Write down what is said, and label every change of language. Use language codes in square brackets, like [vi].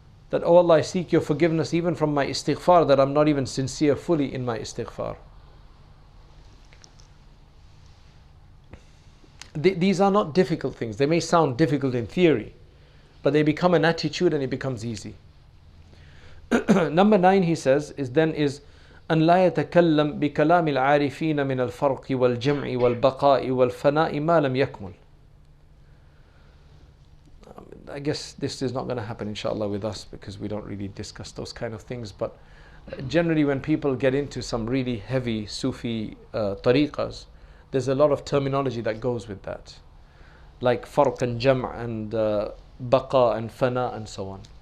[en] That, oh Allah, I seek your forgiveness even from my istighfar, that I'm not even sincere fully in my istighfar. These are not difficult things. They may sound difficult in theory, but they become an attitude and it becomes easy. Number 9, he says, is [ar] أن لا يتكلم بكلام العارفين من الفرق والجمع والبقاء والفناء ما لم يكمل. [en] I guess this is not going to happen inshallah with us, because we don't really discuss those kind of things, but generally when people get into some really heavy Sufi tariqas, there's a lot of terminology that goes with that, like farq and jam' and baqa and fana and so on.